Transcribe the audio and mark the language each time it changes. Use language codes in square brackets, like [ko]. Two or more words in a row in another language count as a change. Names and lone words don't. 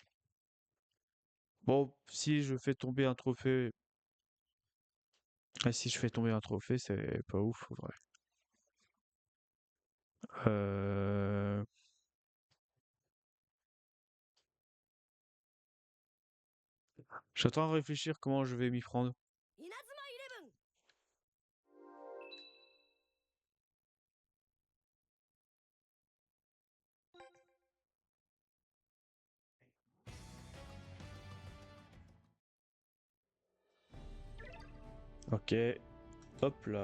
[fr] Bon, si je fais tomber un trophée, si je fais tomber un trophée, c'est pas ouf, en vrai. Euh... J'attends à réfléchir comment je vais m'y prendre. [ja] 稲妻イレブン [fr] Ok, hop là.